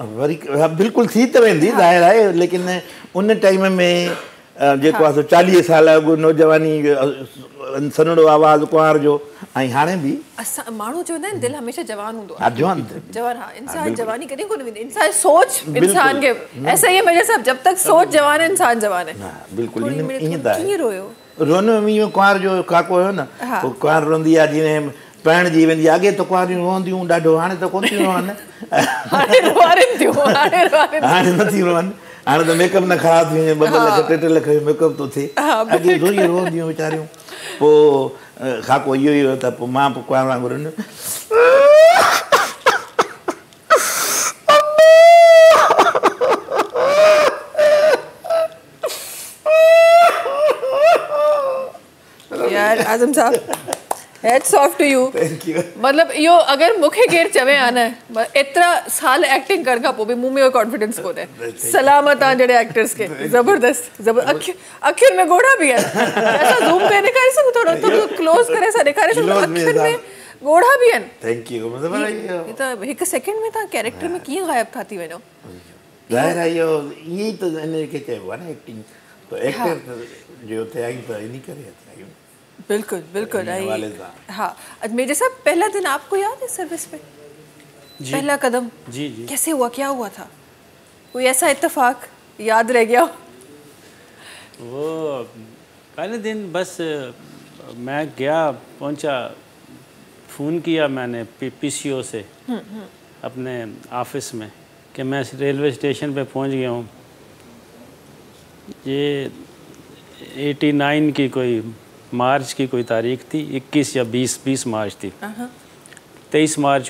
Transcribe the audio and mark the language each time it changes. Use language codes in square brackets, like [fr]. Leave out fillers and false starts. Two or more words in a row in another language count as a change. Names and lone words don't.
[sd] वरी बिल्कुलु थी त वेंदी ज़ाहिर आहे लेकिन उन टाइम में जेको आहे सो 40 साल अॻु नौजवानी सन्हड़ो आवाज़ु कुंवार जो ऐं हाणे बि असां माण्हू चवंदा आहिनि दिलि हमेशह जवान हूंदो हा जवान हा इंसान जवानी कॾहिं कोन वेंदी इंसान सोच इंसान खे [ur] ایسا ہی میرے صاحب جب تک سوچ جوان ہے انسان جوان ہے [sd] बिल्कुलु ईअं त कीअं रोयो रोनो इहो कुंवार जो खाको हुयो न पोइ कुंवार रोंदी आहे जीअं पाइण जी वेंदी अॻे त कुंवारियूं रोअंदियूं ॾाढो हाणे त कोन थियूं रोअनि हाणे नथी रोअनि हाणे त मेकअप न ख़राबु थी वञे 2 लख 3 लख जो मेकअप थो थिए अॻे थोरी रोअंदियूं वीचारियूं पोइ खाको इहो ई हुयो त पोइ मां पोइ कुंवार वांगुरु यार आज़म साहब [en] hats off to you [sd] मतलब इहो अगर मूंखे केरु चवे हा न एतिरा साल एक्टिंग करण खां पोइ बि मूं में इहो कॉन्फिडेंस कोन्हे सलामत आहे जहिड़े एक्टर्स खे ज़बरदस्त अखियुनि में ॻोढ़ा बि आहिनि असां ज़ूम करे ॾेखारे सघूं थोरो क्लोज़ करे असां ॾेखारे सघूं अखियुनि में ॻोढ़ा बि आहिनि [en] thank you [sd] त हिकु सेकेंड में तव्हां कैरेक्टर में कीअं ग़ाइब था थी वञो ज़ाहिर आहे इहो ईअं ई त हिनखे चइबो आहे न एक्टिंग त एक्टर जो थिया आहियूं त इन करे आहियूं [ur] بالکل بالکل ہاں میجر صاحب پہلا دن آپ کو یاد ہے سروس پہ پہلا قدم जी کیسے ہوا کیا ہوا تھا کوئی ایسا اتفاق یاد رہ گیا وہ پہلے دن بس میں گیا پہنچا فون کیا میں نے پی سی او سے اپنے آفس میں کہ میں ریلوے اسٹیشن پہ پہنچ گیا ہوں یہ 89 کی کوئی مارچ کی کوئی تاریخ تھی 21 یا 20 مارچ تھی 23 مارچ